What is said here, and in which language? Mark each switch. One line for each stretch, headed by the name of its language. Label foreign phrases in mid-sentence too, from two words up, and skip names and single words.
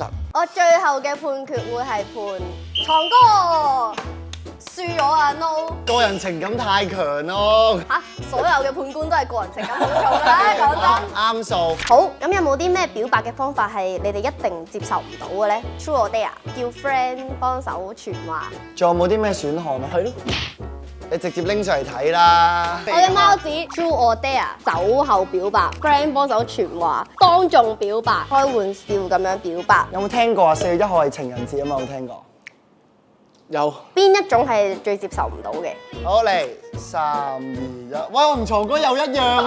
Cantonese: 我最後嘅判決會係判床哥輸咗啊 No！個人情感太強咯。嚇，所有嘅判官都係個人情感好重㗎啦，講真。啱數。好，咁有冇啲咩表白嘅方法係你哋一定接受唔到嘅咧 ？
English: True or dare？
Cantonese: 叫 friend 幫手傳話。仲有冇啲咩選項啊？係咯，你直接拎上嚟睇啦。我嘅貓子
English: True or dare？
Cantonese: 酒後表白，friend 幫手傳話，當眾表白，開玩笑咁樣表白。有冇聽過啊？4月1號係情人節啊嘛，有冇聽過？有。邊一種係最接受唔到嘅？好嚟，3、2、1，喂，我同曹哥有一樣喎。